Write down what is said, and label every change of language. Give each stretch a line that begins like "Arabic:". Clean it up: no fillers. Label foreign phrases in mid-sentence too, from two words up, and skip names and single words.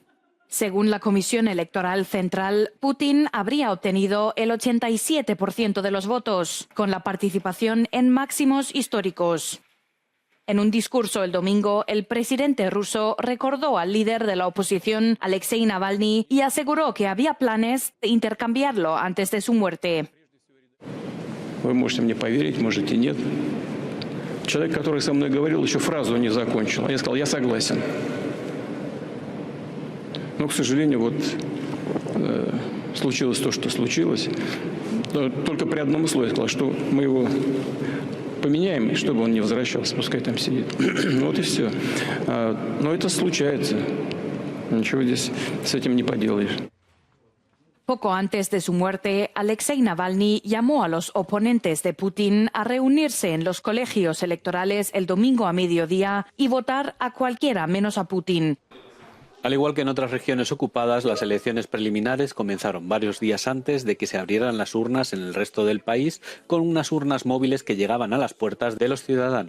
Spanish: Según la Comisión Electoral Central, Putin habría obtenido el 87% de los votos, con la participación en máximos históricos. En un discurso el domingo, el presidente ruso recordó al líder de la oposición, Alexei Navalny, y aseguró que había planes de intercambiarlo antes de su muerte.
Russian: Вы можете мне поверить, можете нет. Человек, который со мной говорил, еще фразу не закончил. Я сказал, я согласен. Но, к сожалению, вот случилось то, что случилось. Только при одном условии сказал, что мы его поменяем, чтобы он не возвращался, пускай там сидит. Вот и все. Но это случается. Ничего здесь с этим не поделаешь.
Spanish: Poco antes de su muerte, Alexei Navalny llamó a los oponentes de Putin a reunirse en los colegios electorales el domingo a mediodía y votar a cualquiera menos a Putin. Al igual que en otras regiones ocupadas, las elecciones preliminares comenzaron varios días antes de que se abrieran las urnas en el resto del país, con unas urnas móviles que llegaban a las puertas de los ciudadanos.